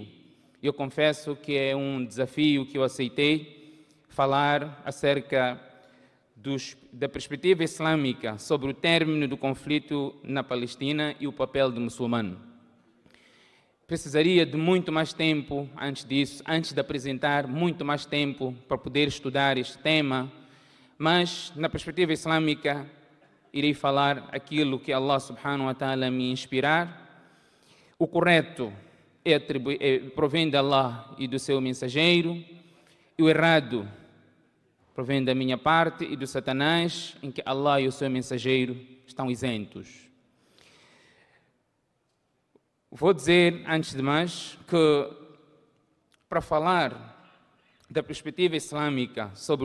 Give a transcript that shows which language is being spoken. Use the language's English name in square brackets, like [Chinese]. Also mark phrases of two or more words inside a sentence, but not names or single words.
[Portuguese] Eu confesso que é um desafio que eu aceitei, falar acerca da perspectiva islâmica sobre o término do conflito na Palestina e o papel do muçulmano. Precisaria de muito mais tempo antes disso, antes de apresentar, muito mais tempo para poder estudar este tema, mas na perspectiva islâmica irei falar aquilo que [Arabic] الله سبحانه وتعالى [Portuguese] me inspirar. O correto provém de Allah e do seu mensageiro, e o errado provém da minha parte e do Satanás, em que Allah e o seu mensageiro estão isentos. Vou dizer, antes de mais, que para falar da perspectiva islâmica sobre o